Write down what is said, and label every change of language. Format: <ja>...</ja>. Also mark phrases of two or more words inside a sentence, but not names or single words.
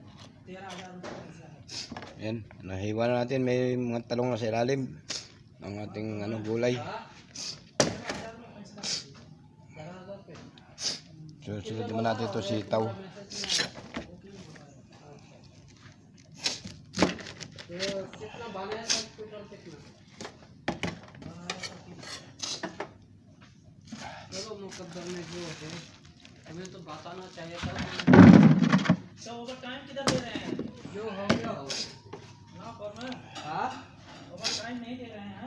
<hi>13,000 रुपये पैसा है।</hi> <tl>Yan, nahiwa na natin, may mga talong na sa ilalim ng ating ano, gulay. So, sunod naman natin ito sitaw.</tl> <hi>कितना बनाया था टोटल कितना? चलो मुकद्दर में जो है हमें तो बताना चाहिए था। सब</hi> <en>over time</en> <hi>किधर दे रहे हैं? जो हो गया हो ना पर मैं</hi> <en>over time</en> <hi>नहीं दे रहे हैं।</hi>